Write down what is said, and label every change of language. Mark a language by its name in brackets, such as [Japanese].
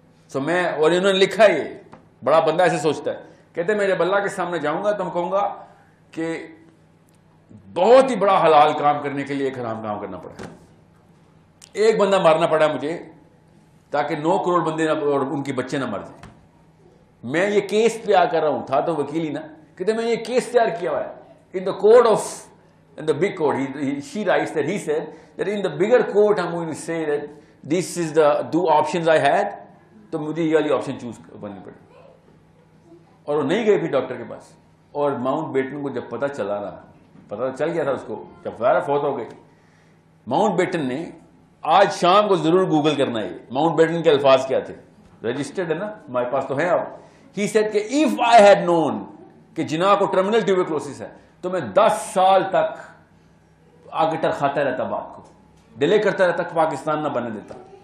[Urdu] تو میں, اور انہوں نے لکھا, یہ بڑا بندہ ایسے سوچتا ہے, کہتے ہیں میں جب اللہ کے سامنے جاؤں گا تو میں کہوں گا کہ بہت ہی بڑا حلال کام کرنے کے لیے ایک حرام کام کرنا پڑا, ایک بندہ مارنا پڑا مجھے تاکہ 9 کروڑ بندے اور ان کے بچے نہ مر جائیں. میں یہ کیس تیار کر رہا ہوں, تھا تو وکیل ہی نا, کہتے میں نے یہ کیس تیار کیا ہوا ہے [English] In the code of, in the big court. She writes that he said that in the bigger court I'm going to say that this is the two options I had, [Urdu] تو مجھے یہ والی آپشن چوز کرنی پڑی. اور وہ نہیں گئے پھر ڈاکٹر کے پاس. اور ماؤنٹ بیٹن کو جب پتہ چلا نا, پتہ چل گیا تھا اس کو, جب ظاہر فوت ہو گئے. ماؤنٹ بیٹن نے, آج شام کو ضرور گوگل کرنا ہے ماؤنٹ بیٹن کے الفاظ کیا تھے, رجسٹرڈ ہے نا ہمارے پاس تو ہیں اب. [English] He said [Urdu] کہ [English] if I had known [Urdu] کہ جناح کو ٹرمینل ٹیوبرکلوسس ہے تو میں 10 سال تک آگے ٹرکھاتا رہتا, بات کو ڈیلے کرتا رہتا, پاکستان نہ بننے دیتا.